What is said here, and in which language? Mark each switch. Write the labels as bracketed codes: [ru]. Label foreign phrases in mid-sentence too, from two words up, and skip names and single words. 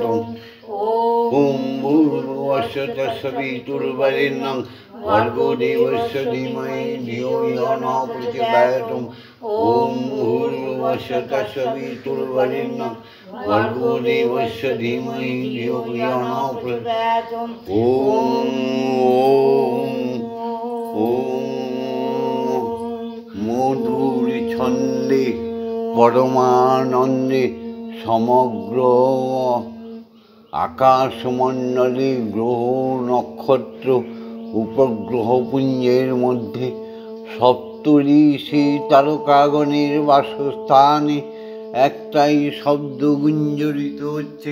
[sa] ওম ভূর্ভুবস্য তস্সবিতুর্বরেণ্যং ভর্গো দেবস্য ধীমহি ধিয়ো ইয়ো ন প্রচোদয়াৎ। ওম ভূর্ভুবস্য তস্সবিতুর্বরেণ্যং ভর্গো দেবস্য ধীমহি ধিয়ো ইয়ো ন প্রচোদয়াৎ। [bn] ওম মধুর ছন্দে পরমানন্দে সমগ্র আকাশমণ্ডলে গ্রহ নক্ষত্র উপগ্রহপুঞ্জের মধ্যে সপ্তর্ষি তারকাগণের বাসস্থানে একটাই শব্দ গুঞ্জরিত হচ্ছে।